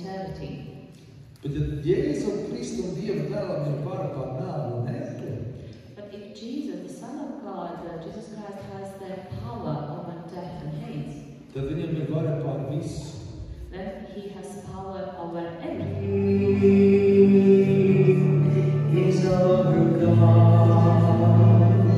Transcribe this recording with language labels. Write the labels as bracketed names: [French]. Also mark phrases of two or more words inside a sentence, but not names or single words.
[English] eternity. [Latvian] Bet ja Jēzu Kristu un Dieva dēlam ir vara pār nāvi un ētri, [English] But if Jesus, the Son of God, Jesus Christ has the power over death and hate, [Latvian] tad viņam ir vara pār visu. [English] then he has power over everything. He's our God.